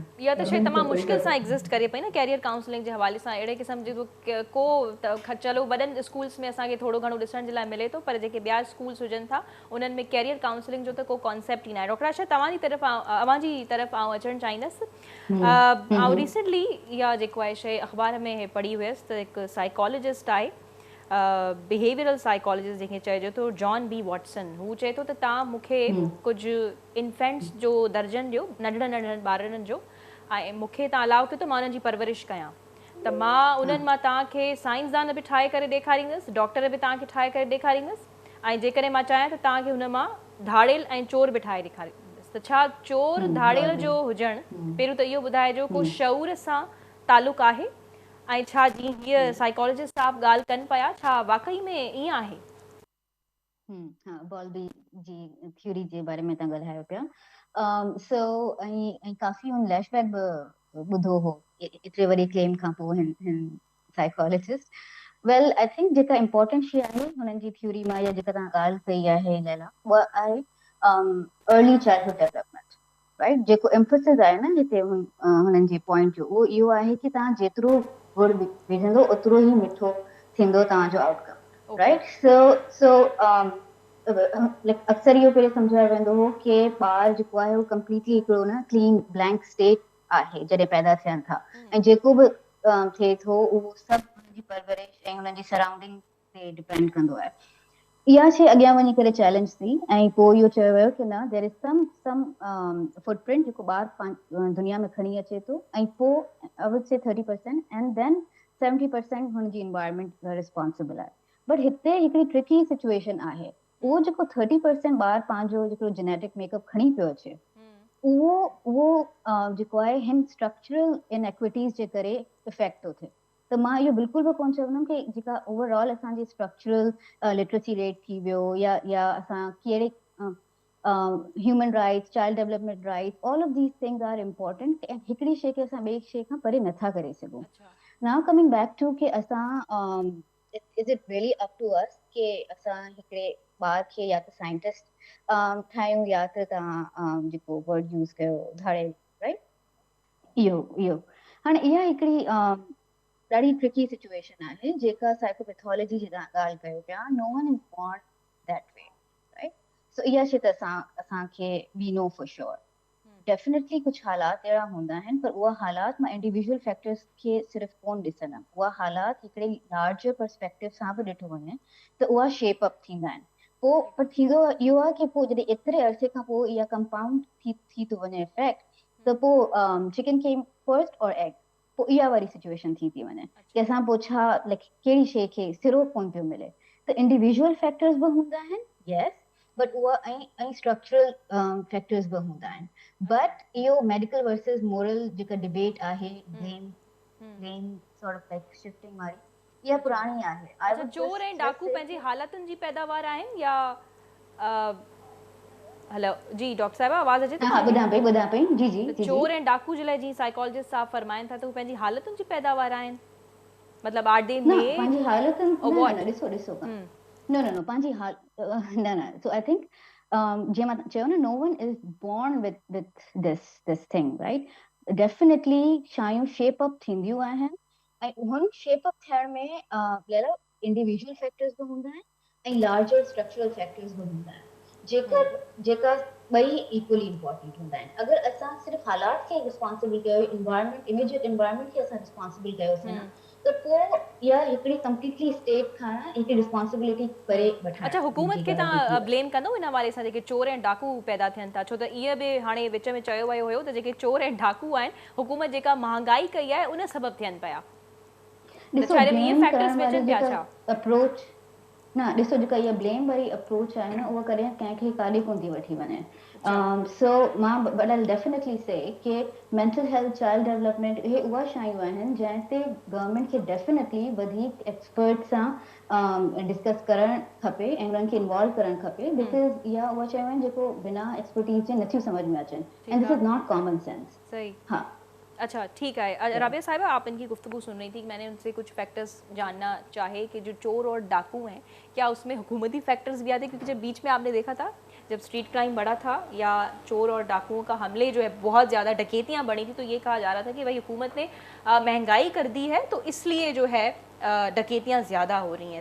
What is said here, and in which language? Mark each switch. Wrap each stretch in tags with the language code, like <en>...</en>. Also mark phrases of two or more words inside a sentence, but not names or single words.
<sd>इहा त शइ तमामु मुश्किल सां एग्ज़िस्ट करे पई न,</sd> <en>career counselling</en> <sd>जे हवाले सां अहिड़े क़िस्म जी को चलो वॾनि स्कूल्स में असांखे थोरो घणो ॾिसण जे लाइ मिले थो, पर जेके ॿिया स्कूल्स हुजनि था उन्हनि में</sd> <en>career counselling</en> <sd>जो त को कॉन्सेप्ट ई न आहे। डॉक्टर आशा, तव्हांजी तरफ़ आउं अचणु चाहींदसि। ऐं रिसेंटली इहा जेको आहे शइ अख़बार में पढ़ी हुयसि त हिकु साइकोलॉजिस्ट आहे,</sd> <en>behavioral psychologist</en> <sd>जंहिंखे चइजे थो, जॉन बी वॉटसन, हू चए थो त तव्हां मूंखे कुझु इन्फेंट्स जो दर्जन ॾियो, नंढड़नि नंढड़नि ॿारनि जो, ऐं मूंखे तव्हां अलाउ कयो त मां उन्हनि जी परवरिश कयां, त मां उन्हनि मां तव्हांखे साइंसदान बि ठाहे करे ॾेखारींदसि, डॉक्टर बि तव्हांखे ठाहे करे ॾेखारींदसि, ऐं जेकॾहिं मां चाहियां त तव्हांखे हुन मां धाड़ेल ऐं चोर बि ठाहे ॾेखारींदसि। त छा चोर धाड़ेल जो हुजणु, पहिरियों त इहो ॿुधाइजो, को शऊर सां तालुक़ु आहे, ऐं छा जीअं हीअ साइकोलॉजिस्ट साहब ॻाल्हि कनि पिया, छा वाक़ई में ईअं आहे? हाँ, बॉल्बी जी थ्योरी जे बारे में तव्हां ॻाल्हायो पिया। सो ऐं काफ़ी हुन लैशबैक बि ॿुधो हो एतिरे वॾे क्लेम खां पोइ हिन साइकोलॉजिस्ट।</sd> <en>well, I think</en> <sd>जेका इम्पोर्टेंट शइ आहे हुननि जी थ्योरी मां, या जेका तव्हां ॻाल्हि कई आहे लैला, उहा आहे</sd> <en>early childhood development, right.</en> <sd>जेको एम्फोसिस आहे न हिते हुननि जे पॉइंट जो, उहो इहो आहे कि तव्हां जेतिरो गुड़ विझंदो ओतिरो ई मिठो थींदो तव्हांजो</sd> <en>outcome, right.</en> <sd>सो अक्सर इहो पहिरियों सम्झायो वेंदो हो कि ॿार जेको आहे उहो कंप्लीटली हिकिड़ो न</sd> <en>clean blank state</en> <sd>आहे जॾहिं पैदा थियनि था, ऐं जेको बि थिए थो उहो सभु हुननि जी परवरिश ऐं हुननि जी सराउंडिंग ते डिपेंड कंदो आहे। इहा शइ अॻियां वञी करे चैलेंज थी, ऐं पोइ इहो चयो वियो कि न,</sd> <en>there is some footprint</en> <sd>जेको ॿार दुनिया में खणी अचे थो, ऐं पोइ</sd> <en>I would say 30% and then 70%</en> <sd>हुनजी</sd> <en>environment responsible</en> <sd>आहे। बट हिते हिकिड़ी</sd> <en>tricky situation</en> <sd>आहे, उहो जेको 30% ॿार पंहिंजो जेको</sd> <en>genetic makeup</en> <sd>खणी पियो अचे, उहो जेको आहे हिन</sd> <en>structural inequities</en> <sd>जे करे इफेक्ट थो थिए। त मां इहो बिल्कुलु बि कोन चवंदमि कि जेका ओवरऑल असांजी</sd> <en>structural literacy rate</en> <sd>थी वियो, या असां कहिड़े</sd> <en>human rights, child development rights, all of these things are important and</en> <sd>हिकड़ी शे के असां ॿिए शे खां परे नथा करे सघूं.</sd> <en>Now coming back to</en> <sd>कि असां</sd> <en>is it really up to us</en> <sd>कि असां हिकड़े ॿार खे या त साइंटिस्ट ठाहियूं या त तव्हां जेको</sd> <en>word use</en> <sd>कयो धाड़े, राइट? इहो हाणे इहा हिकड़ी ॾाढी</sd> <en>tricky situation</en> <sd>आहे जेका साइकोपैथोलॉजी जी ॻाल्हि कयो पिया.</sd> <en>No one is born that way, right?</en> <sd>सो इहा शइ त असांखे</sd> <en>we know for sure.</en> <sd>डेफिनेटली कुछ हालात अहिड़ा हूंदा आहिनि पर उहा हालात मां</sd> <en>individual factors</en> <sd>खे सिर्फ़ कोन ॾिसंदमि. उहा हालात हिकिड़े</sd> <en>larger perspective</en> <sd>सां बि ॾिठो वञे त उहा</sd> <en>shape up</en> <sd>थींदा आहिनि. पोइ पर थींदो इहो आहे कि पोइ जॾहिं एतिरे अरसे खां पोइ इहा कंपाउंड थी थो वञे इफेक्ट, त पोइ</sd> <en>chicken came first</en> <sd>और एग, पोइ इहा वारी सिचुएशन थी वञे कि असां पोइ छा कहिड़ी शइ खे सिरो कोन पियो मिले. त</sd> <en>individual factors</en> <sd>बि हूंदा आहिनि,</sd> <en>yes, but</en> <sd>उहा ऐं</sd> <en>structural factors</en> <sd>बि हूंदा आहिनि. बट इहो</sd> <en>medical versus moral</en> <sd>जेका डिबेट आहे,</sd> <en>blame sort of like shifting</en> <sd>वारी, इहा पुराणी आहे. अच्छा, चोर ऐं डाकू पंहिंजी हालतुनि जी पैदावार आहिनि या हेलो जी डॉक्टर साहिबा आवाज़ अचे थी? हाँ, ॿुधां पई जी जी. चोर ऐं डाकू जे लाइ जीअं साइकोलॉजिस्ट साहब फरमाइनि था त हू पंहिंजी हालतुनि जी पैदावार आहिनि,</sd> <en>मतलब are they made</en> <sd>पंहिंजी हालतुनि ॾिसो नो पंहिंजी न.</sd> <en>so I think</en> <sd>जीअं मां चयो न,</sd> <en>No one is born with this thing, right?</en> <sd>डेफिनेटली शयूं</sd> <en>shape up</en> <sd>थींदियूं आहिनि ऐं उन्हनि</sd> <en>shape up</en> <sd>थियण में</sd> <en>individual factors</en> <sd>बि हूंदा आहिनि ऐं</sd> <en>larger structural factors</en> <sd>बि हूंदा आहिनि जेका ॿई</sd> <en>equally important</en> <sd>हूंदा आहिनि. अगरि असां सिर्फ़ु हालात खे रिस्पॉन्सिबल कयो, इन्वायरमेंट,</sd> <en>immediate environment</en> <sd>खे असां रिस्पॉन्सिबल कयोसीं न, त पोइ इहा हिकिड़ी कंप्लीटली स्टेट खां हिकिड़ी रिस्पॉन्सिबिलिटी परे वठणु. अच्छा, हुकूमत खे तव्हां ब्लेम कंदो इन वारे सां जेके चोर ऐं डाकू पैदा थियनि था? छो त इहे बि हाणे विच में चयो वियो हुयो त जेके चोर ऐं डाकू आहिनि, हुकूमत जेका महांगाई कई आहे उन सबबु थियनि पिया. अप्रोच न ॾिसो, जेका इहा ब्लेम वारी अप्रोच आहे न, उहा कॾहिं कंहिंखे काॾे कोन थी वठी वञे. सो मां</sd> <en>but I definitely say</en> <sd>कि</sd> <en>mental health, child development,</en> <sd>इहे उहा शयूं आहिनि जंहिं ते गवर्नमेंट खे डेफिनेटली वधीक एक्सपर्ट सां डिस्कस करणु खपे ऐं उन्हनि खे इन्वॉल्व करणु खपे. बिकॉज़ इहा उहा शयूं आहिनि जेको बिना एक्सपर्टीज़ जे नथियूं समझ में अचनि</sd> <en>and this is not common sense.</en> <sd>सही. हाँ.</sd> <ur>اچھا، ٹھیک ہے. رابعہ صاحبہ، آپ ان کی گفتگو سن رہی تھی۔ میں نے ان سے کچھ فیکٹرز جاننا چاہے کہ جو چور اور ڈاکو ہیں، کیا اس میں حکومتی فیکٹرز بھی آتے ہیں? کیونکہ جب بیچ میں آپ نے دیکھا تھا جب</ur> <en>street crime</en> <ur>بڑھا تھا یا چور اور ڈاکوؤں کا حملے جو ہے بہت زیادہ، ڈکیتیاں بڑھی تھی، تو یہ کہا جا رہا تھا کہ بھائی حکومت نے مہنگائی کر دی ہے تو اس لیے جو ہے ڈکیتیاں زیادہ ہو رہی ہیں.</ur>